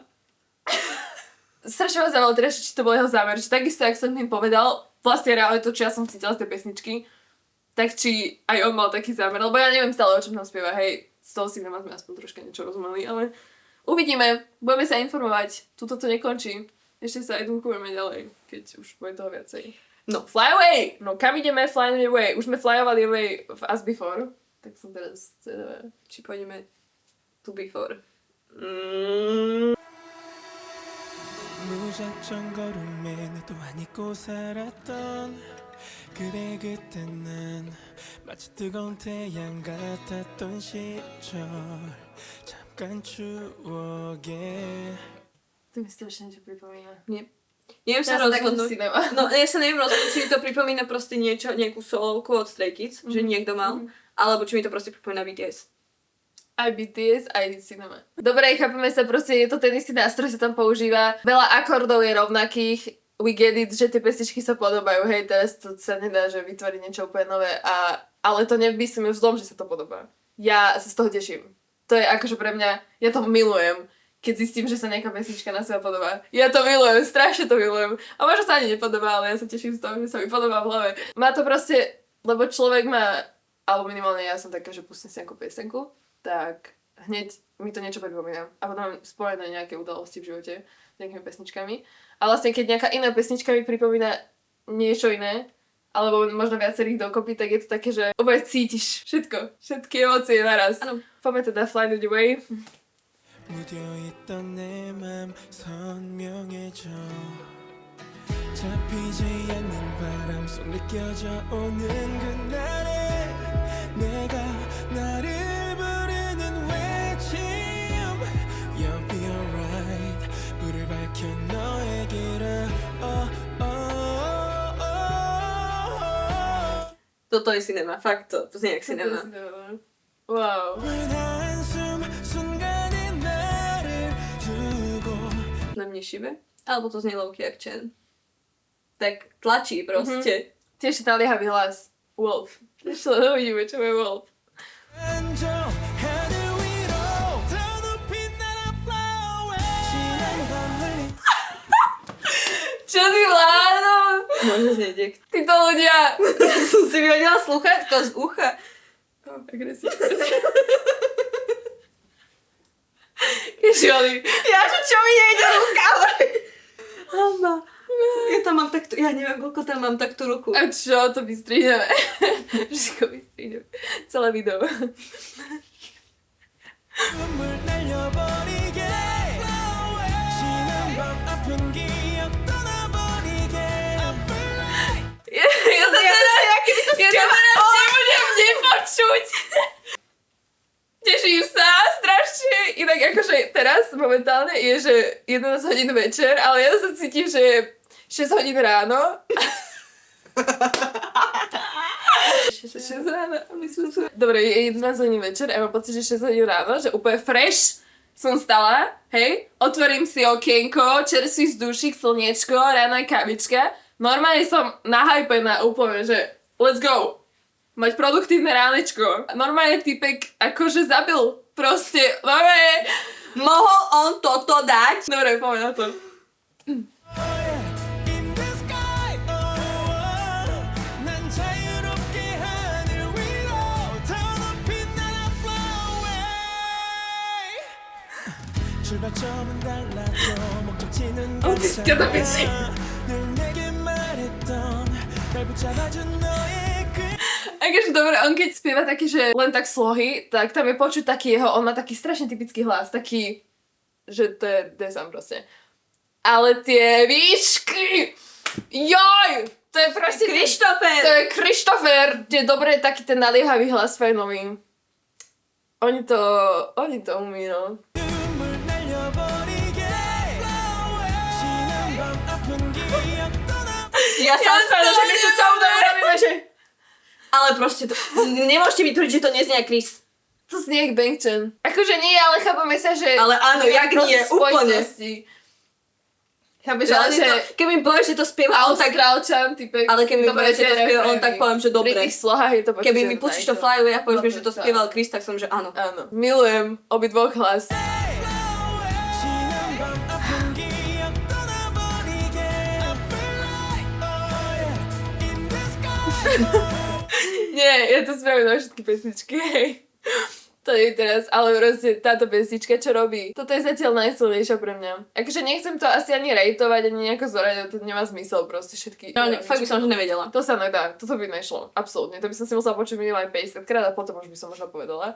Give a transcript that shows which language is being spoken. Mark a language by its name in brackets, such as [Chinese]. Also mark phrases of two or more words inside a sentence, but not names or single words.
[Slovak] Strašne ma zaujímalo teraz, či to bol jeho zámer, že takisto, jak som tým povedal, vlastne reálne to, čo ja som cítila z tej pesničky, tak či aj on mal taký zámer, lebo ja neviem stále, o čom tam spieva, hej, z toho si sme aspoň troška niečo rozumeli, ale uvidíme, budeme sa informovať, tuto to nekončí, ešte sa edukujeme ďalej, keď už bude toho viacej. No, [English] fly away! [Slovak] No, kam ideme? [English] Fly away. [Slovak] Už sme [English] flyovali away [Slovak] v As Before, tak som teraz zvedavá. Či pôjdeme to before. [Korean] 무작정 걸음에 너 또한 잊고 살았던 그래 그때는 마치 뜨거운 태양 같았던 시절 잠깐 추억에 [Slovak] To mi strašne niečo pripomína. Neviem sa Ja som taká rozhodnúť. cinema. No, ja sa neviem rozhodnúť, či mi to pripomína proste niečo, nejakú solovku od Stray Kids, že niekto mal, alebo či mi to proste pripomína BTS. Aj BTS, aj cinema. Dobre, chápeme sa, proste je to ten istý nástroj, sa tam používa. Veľa akordov je rovnakých. [English] We get it, [Slovak] že tie pesničky sa podobajú. Hej, teraz to sa nedá, že vytvoriť niečo úplne nové. Ale to nemyslím už zlom, že sa to podobá. Ja sa z toho teším. To je akože pre mňa, ja to milujem, keď zistím, že sa nejaká pesnička na seba podobá. Ja to milujem, strašne to milujem. A možno sa ani nepodobá, ale ja sa teším z toho, že sa mi podobá v hlave. Má to proste, lebo človek má, alebo minimálne ja som taká, že pustím si nejakú piesenku, tak hneď mi to niečo pripomína. A potom mám spojené nejaké udalosti v živote s nejakými pesničkami. A vlastne keď nejaká iná pesnička mi pripomína niečo iné, alebo možno viacerých dokopy, tak je to také, že úplne cítiš všetko, všetky emócie naraz. Áno. Poďme teda Fly Away. [Korean] 묻어있던 내 맘 선명해져 잡히지 않는 바람 속 느껴져 오는 그날에 내가 나를 부르는 외침 [English] You'll be alright [Korean] 불을 밝혀 너에게로 [Slovak] Toto je cinema, fakt to znie jak cinema. Wow. [Korean] 한숨 순간에 나를 두고 [Slovak] Na mne šibe? Alebo to znie low-key jak Chen. Tak tlačí proste. Tiež je naliehavý hlas. Wolf. Ešte len uvidíme, čo je Wolf. [Korean] 안져 하늘 위로 더 높이 날아 [English] fly away [Korean] 지난 밤을 [Slovak] Čo si vládol? Môže znieť jak... Títo ľudia. Ja som si vyhodila sluchátko z ucha. Agresívne. Ježioli. Ja, že čo mi nejde ruka? Hamba. Ja tam mám takto, ja neviem, koľko tam mám takto ruku. A čo, to vystrihneme. Všetko vystrihneme. Celé video. [Korean] 눈물 날려버리게 지난 [Slovak] Ja to teraz nebudem nepočuť. Teším sa strašne. Inak akože teraz momentálne je, že 11 hodín večer, ale ja sa cítim, že je 6 hodín ráno. 6 ráno, myslím si. Dobre, je 11 hodín večer a mám pocit, že 6 hodín ráno, že úplne fresh som stala, hej, otvorím si okienko, čerstvý vzdušik, slniečko, rána kavička. Normálne som nahypená úplne, že [English] let's go. [Slovak] Mať produktívne ránečko. Normálne typek akože zabil proste, dobre. Mohol on toto dať? Dobre, poďme na to. [Korean] 출발점은 달라도 목적지는 어, 진짜 나 미치. 늘 내게 말했던 날 붙잡아준 너의 그 [Slovak] Akože dobre, on keď spieva taký, že len tak slohy, tak tam je počuť taký jeho, on má taký strašne typický hlas, taký, že to je desam proste. Ale tie výšky, joj, to je proste... Krištofer! To je Krištofer, kde je dobre taký ten naliehavý hlas fajnový. Oni to umí, no. [Korean] 눈물 날려버리게 지난 밤 아픈 기억 떠나 [Slovak] Ja som spravila, že my tu celú dobu robíme, že... Ale proste to... Nemôžete mi tvrdiť, že to neznie Chris. To znie jak Bangchan. Akože nie, ale chápame sa, že... Ale áno, jak nie, úplne. Chápeš, ale že... Keď mi povieš, že to spieva on tak... Austrálčan, typek. Ale keď mi povieš, že to spieva on, tak poviem, že dobre. Pri tých slohách je to počuť. Keby mi pustíš to Fly Away a povieš mi, že to spieval Chris, tak som, že áno. Áno. Milujem obidvoch hlas. [Korean] 지난 밤 아픈 기억 떠나버리게 [English] I feel like oh yeah in the sky [Slovak] Nie, ja to spravím na všetky pesničky, hej. To je teraz, ale proste táto pesnička, čo robí, toto je zatiaľ najsilnejšia pre mňa. Akože nechcem to asi ani rejtovať, ani nejako zorať, to nemá zmysel proste všetky. No, fakt by som že nevedela. To sa nedá, toto by nešlo, absolútne. To by som si musela počuť minimálne 50 krát a potom už by som možno povedala.